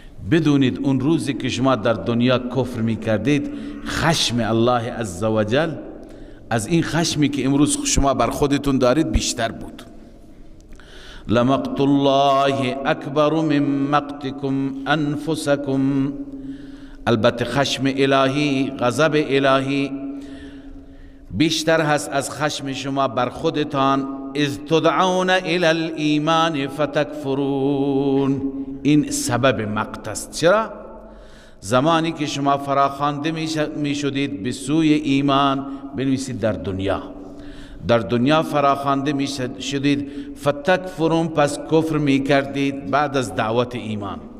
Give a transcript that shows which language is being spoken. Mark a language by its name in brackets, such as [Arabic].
[Persian] بدونید اون روزی که شما در دنیا کفر میکردید خشم الله عزوجل از این خشمی که امروز شما بر خودتون دارید بیشتر بود. [Arabic] لمقت الله اکبر من مقتکم انفسکم. [Persian] البته خشم الهی، غضب الهی بیشتر هست از خشم شما بر خودتان. [Arabic] اذ تدعون الى الایمان فتکفرون. [Persian] این سبب مقت است. چرا؟ زمانی که شما فراخوانده می شدید به سوی ایمان، بنویسید در دنیا فراخوانده می شدید، فتکفرون پس کفر می کردید بعد از دعوت ایمان.